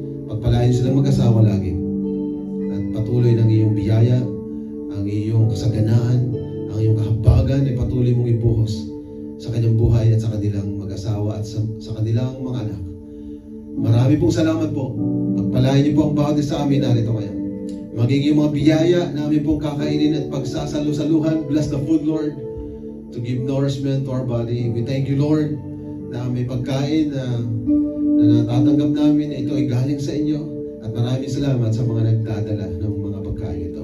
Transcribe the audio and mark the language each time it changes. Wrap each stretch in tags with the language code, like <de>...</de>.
<tl>Pagpalain silang mag-asawa lagi at patuloy ng iyong biyaya, ang iyong kasaganaan, ang iyong kahabagan ay patuloy mong ibuhos sa kanyang buhay at sa kanilang mag-asawa at sa kanilang mga anak. Marami pong salamat po. Pagpalain niyo po ang bawat isa sa amin narito ngayon. Magiging mga biyaya namin pong kakainin at pagsasalusaluhan.</tl> <en>Bless the food, Lord, to give nourishment to our body. We thank you,</en> <tl>Lord, na may pagkain na natatanggap namin na ito ay galing sa inyo. At maraming salamat sa mga nagdadala ng mga pagkain ito.</tl>